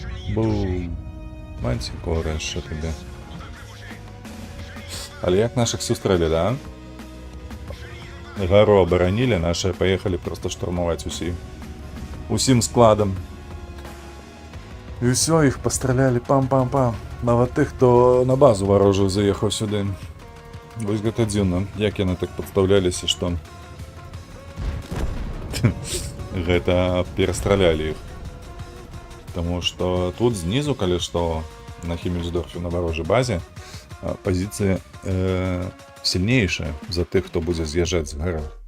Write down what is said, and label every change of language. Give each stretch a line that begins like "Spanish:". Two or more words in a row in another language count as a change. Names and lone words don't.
Ukrainian: Бум. Мантикора, що тобі. Але як наших зустріли, да? Гару оборонили,
Russian: наши поехали просто штурмовать усім складом.
Ukrainian: І все, їх постріляли пам-пам-пам.
Russian: А вот
Ukrainian: тих, хто на базу ворожу заїхав сюди.
Belarusian: Ось гэта дзіўна, як яны так падстаўляліся, што гэта перастралялі іх. Таму што тут знізу, калі што, на Хіммельсдорфе, на варожай базе, пазіцыя сильнейшая за тых, хто будзе з'язджаць з гары.